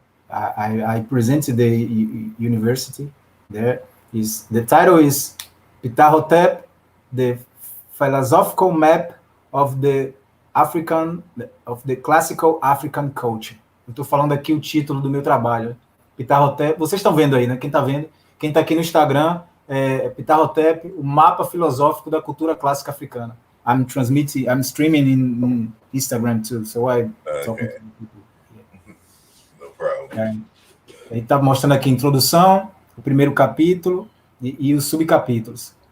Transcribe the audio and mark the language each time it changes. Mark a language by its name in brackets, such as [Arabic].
[English] I presented the university there. The title is Ptah-Hotep, the Philosophical Map of the of the Classical African Culture. [Portuguese] Eu estou falando aqui o título do meu trabalho. Ptah-Hotep, vocês estão vendo aí, né? Quem está vendo, quem está aqui no Instagram, Ptah-Hotep, o mapa filosófico da cultura clássica africana. [English] I'm streaming in Instagram too, so I'm talking to people. No problem. [Portuguese] Ele está mostrando aqui a introdução, o primeiro capítulo e os subcapítulos.